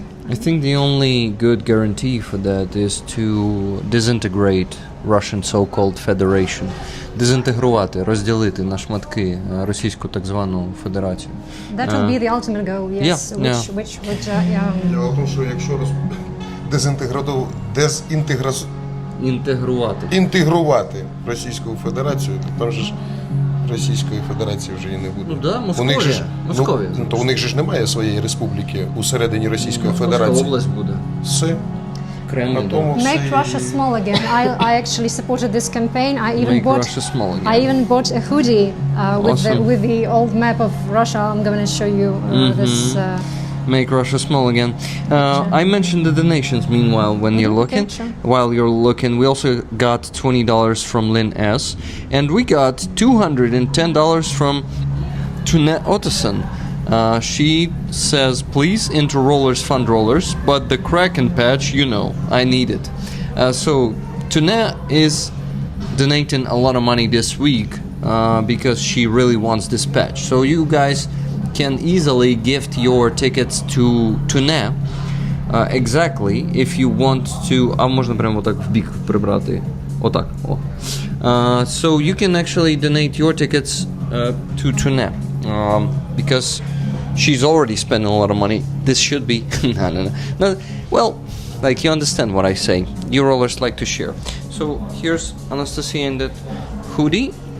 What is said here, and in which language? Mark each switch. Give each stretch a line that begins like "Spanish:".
English: I think the only good guarantee for that is to disintegrate Russian so-called Federation.
Ukrainian: Дезінтегрувати, розділити на шматки російську так звану федерацію.
English: that will be the ultimate goal, yes, which would
Ukrainian: Дело в тому, що якщо інтегрувати Російську Федерацію, то там же ж Російської Федерації вже і не буде. Ну да, Московія. То у них же ж немає своєї республіки усередині Російської Федерації. Область буде. Все. Кремль. На тому все
English: make
Ukrainian: і-
English: Russia small again. I actually supported this campaign. Make Russia small again. I even bought a hoodie Awesome. with the old map of Russia. I'm going to show you this. Make Russia small again. I mentioned the donations. Meanwhile, when you're looking, okay, sure. while you're looking, we also got $20 from Lynn S, and we got $210 from Tune Otteson. She says, "Please enter rollers, fund rollers, but the Kraken patch, you know, I need it." So Tune is donating a lot of money this week because she really wants this patch. So you guys can easily gift your tickets to Tune exactly if you want to.
Ukrainian: А можна прямо так в бік прибрати. Отак. О.
English: So you can actually donate your tickets to Tune because she's already spending a lot of money. This should be no. Well, like, you understand what I say. You rollers like to share. So here's Anastasia in that hoodie.